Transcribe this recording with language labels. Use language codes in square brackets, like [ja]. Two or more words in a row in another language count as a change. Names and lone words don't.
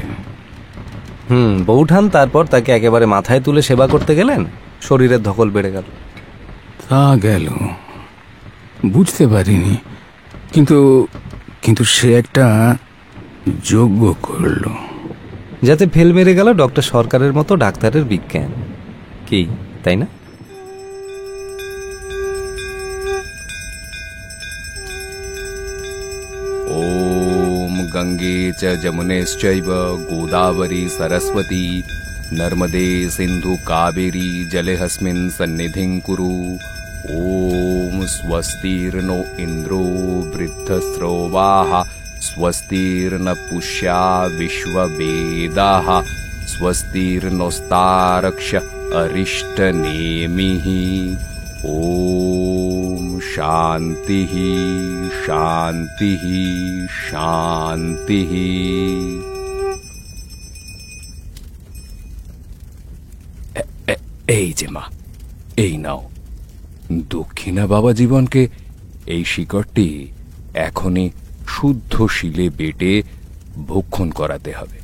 [bn] বৌঠান তারপর তাকে একেবারে মাথায় তুলে সেবা করতে গেলেন, শরীরের ধকল বেড়ে গেল। তা গেল, বুঝতে পারিনি, কিন্তু সে একটা যোগ্য করল, যাতে ফেল মেরে গেল ডক্টর সরকারের মতো ডাক্তারের বিজ্ঞান। কি তাই না? [sa] ओम गंगे च जमुनेश्चैव गोदावरी सरस्वती नर्मदे सिंधु कावेरी जलेहस्मिन् सन्निधिं कुरु। ओम स्वस्तिर्नो इन्द्रो वृद्धस्रवाः स्वस्तिर्न पुष्या विश्ववेदाः स्वस्तिर्नोस्तारक्ष अरिष्टनेमिः। ओम शांति शांति शांति। [bn] এই যে মা, এই নাও দক্ষিণা বাবা জীবনকে। এই শিকড়টি এখনই শুদ্ধ শিলে বেটে ভক্ষণ করাতে হবে।